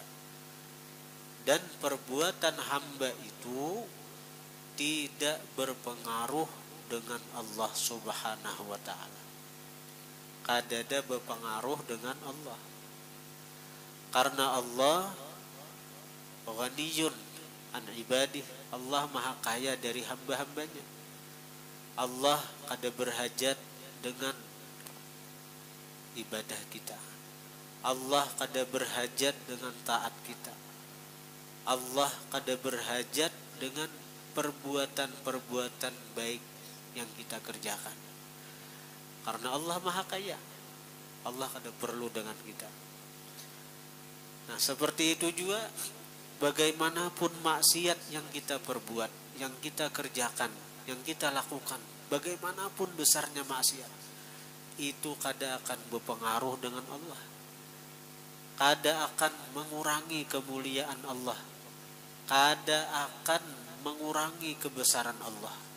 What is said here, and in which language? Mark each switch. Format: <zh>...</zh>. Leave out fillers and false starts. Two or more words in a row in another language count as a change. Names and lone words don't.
<id>Dan perbuatan hamba itu tidak berpengaruh dengan Allah</id> <ar>سبحانه وتعالى.</ar> <bjn>Kadada berpengaruh dengan Allah.</bjn> <id>Karena Allah</id> <ar>غني عن عباده,</ar> <id>Allah maha kaya dari hamba-hambanya.</id> <bjn>Allah kada berhajat dengan ibadah kita. Allah kada berhajat dengan taat kita. Allah kada berhajat dengan perbuatan-perbuatan baik yang kita kerjakan. Karena Allah maha kaya, Allah kada perlu dengan kita. Nah, seperti itu juga bagaimanapun maksiat yang kita perbuat, yang kita kerjakan, yang kita lakukan, bagaimanapun besarnya maksiat, itu kada akan berpengaruh dengan Allah, kada akan mengurangi kemuliaan Allah, kada akan mengurangi kebesaran Allah.</bjn>